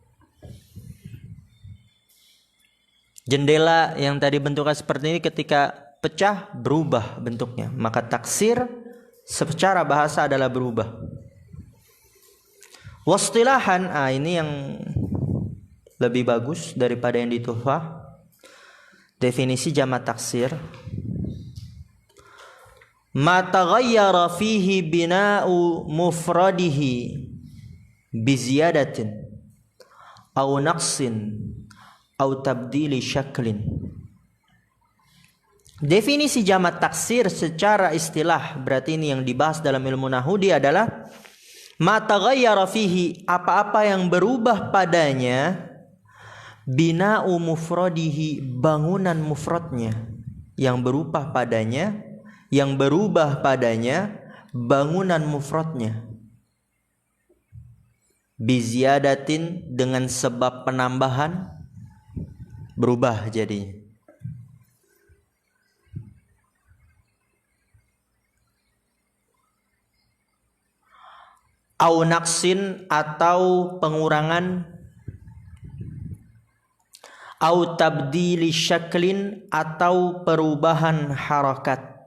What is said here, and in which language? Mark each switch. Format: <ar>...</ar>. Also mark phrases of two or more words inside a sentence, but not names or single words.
<id>Jendela yang tadi bentuknya seperti ini ketika pecah berubah bentuknya. Maka taksir secara bahasa adalah berubah. Wastilahan, ini yang lebih bagus daripada yang di Tuhfah. Definisi jamak taksir:</id> <ar>ما تغير فيه بناء مفرده بزيادة أو نقص أو تبديل شكل.</ar> <id>Definisi jamak taksir secara istilah, berarti ini yang dibahas dalam ilmu nahwu, dia adalah</id> <ar>ما تغير فيه,</ar> <id>apa-apa yang berubah padanya,</id> <ar>بناء مفرده,</ar> <id>bangunan mufradnya yang berubah padanya, yang berubah padanya bangunan mufradnya, biziyadatin, dengan sebab penambahan berubah jadinya,</id> <ar>أو نقص,</ar> <id>atau pengurangan,</id> <ar>أو تبديل شكل,</ar> <id>atau perubahan harakat.</id>